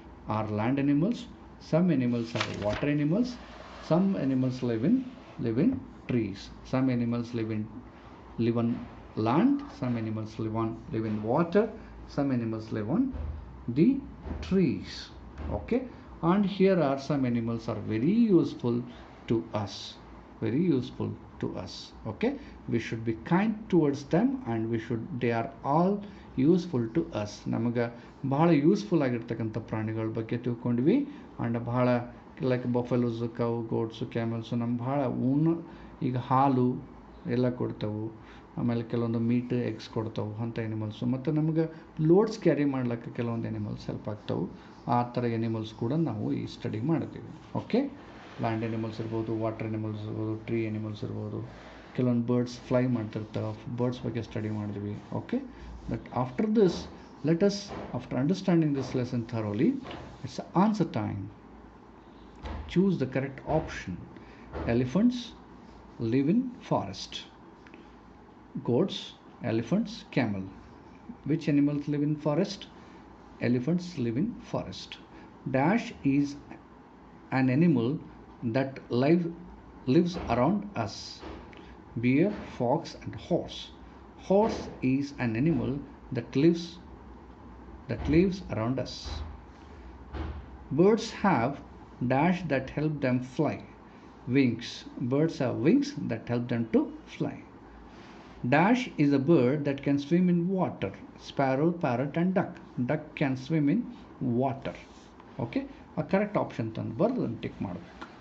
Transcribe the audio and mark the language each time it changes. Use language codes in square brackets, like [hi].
[en] are land animals, some animals are water animals, some animals live in trees, some animals live on land, some animals live in water, some animals live on the trees. Okay, and here are some animals are very useful to us, very useful to us. Okay, we should be kind towards them, and they are all useful to us. [kn] ನಮಗೆ ಬಹಳ useful ಆಗಿರ್ತಕ್ಕಂಥ ಪ್ರಾಣಿಗಳ ಬಗ್ಗೆ ತಿಳ್ಕೊಂಡ್ವಿ. And ಬಹಳ like buffaloes, cow, ಗೋಟ್ಸು, ಕ್ಯಾಮಲ್ಸು ನಮ್ಗೆ ಬಹಳ ಈಗ ಹಾಲು ಎಲ್ಲ ಕೊಡ್ತಾವೆ, ಆಮೇಲೆ ಕೆಲವೊಂದು ಮೀಟ್, ಎಗ್ಸ್ ಕೊಡ್ತಾವೆ ಅಂಥ ಎನಿಮಲ್ಸು. ಮತ್ತು ನಮ್ಗೆ ಲೋಡ್ಸ್ ಕ್ಯಾರಿ ಮಾಡ್ಲಿಕ್ಕೆ ಕೆಲವೊಂದು ಎನಿಮಲ್ಸ್ ಹೆಲ್ಪ್ ಆಗ್ತಾವೆ. ಆ ಥರ ಎನಿಮಲ್ಸ್ ಕೂಡ ನಾವು ಈ ಸ್ಟಡಿ ಮಾಡ್ತೀವಿ. ಓಕೆ, ಲ್ಯಾಂಡ್ ಎನಿಮಲ್ಸ್ ಇರ್ಬೋದು, ವಾಟರ್ ಎನಿಮಲ್ಸ್ ಇರ್ಬೋದು, ಟ್ರೀ ಎನಿಮಲ್ಸ್ ಇರ್ಬೋದು, ಕೆಲವೊಂದು ಬರ್ಡ್ಸ್ ಫ್ಲೈ ಮಾಡ್ತಿರ್ತಾವೆ, ಬರ್ಡ್ಸ್ ಬಗ್ಗೆ ಸ್ಟಡಿ ಮಾಡಿದ್ವಿ. [en] Okay, but after this let us, after understanding this lesson thoroughly, it's answer time. Choose the correct option. Elephants live in forest. Goats, elephants, camel. Which animals live in forest? Elephants live in forest. Dash is an animal that lives around us. Bear, fox, and horse. Horse is an animal that lives around us. Birds have dash that help them fly. Wings. Birds have wings that help them to fly. Dash is a bird that can swim in water. Sparrow, parrot, and duck. Duck can swim in water. Okay, a correct option [kn] ತಂದು ಬರೆದು tick ಮಾಡಬೇಕು.